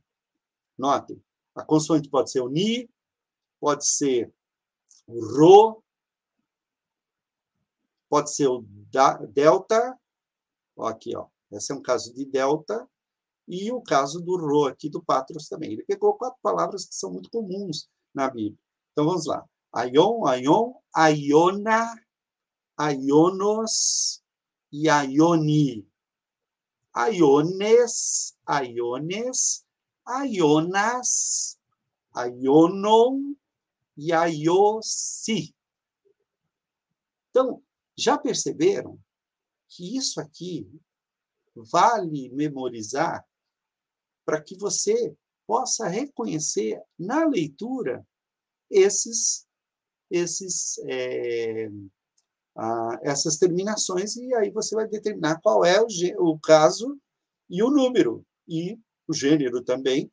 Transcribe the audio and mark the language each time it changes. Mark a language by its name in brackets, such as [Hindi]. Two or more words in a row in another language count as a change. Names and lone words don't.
[Portuguese] Notem, a consoante pode ser o ni, pode ser o ro, pode ser o delta, aqui, ó. Esse é um caso de delta, e o caso do ro aqui do patros também. Ele pegou 4 palavras que são muito comuns na Bíblia. Então, vamos lá. [Greek] αἰών, αἰών, αἰῶνα, αἰῶνος e αἰῶνι. αἰῶνες, αἰῶνες, αἰῶνας, αἰώνων e αἰῶσι. [Portuguese] Então, já perceberam que isso aqui vale memorizar para que você possa reconhecer na leitura essas terminações, e aí você vai determinar qual é o caso e o número, e o gênero também.